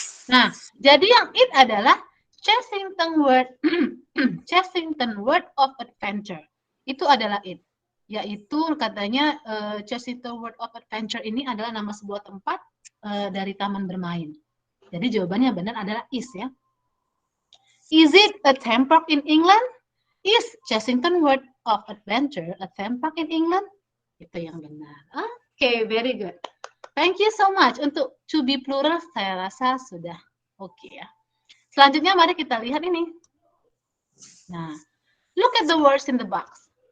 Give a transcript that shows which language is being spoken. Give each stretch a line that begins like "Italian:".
Indonesian: Nah, jadi yang it adalah Chessington World Chessington World of Adventure. Itu adalah it. Yaitu katanya Chessington World of Adventure ini adalah nama sebuah tempat dari taman bermain. Jadi jawabannya benar adalah is ya.
English: Is it a theme park in England? Is Chessington World of Adventure a theme park in England?
Indonesian: Itu yang benar.
English: Oke, very good. Thank you so much.
Indonesian: Untuk to be plural saya rasa sudah oke ya. Selanjutnya mari kita lihat ini.
English: Nah, look at the words in the box.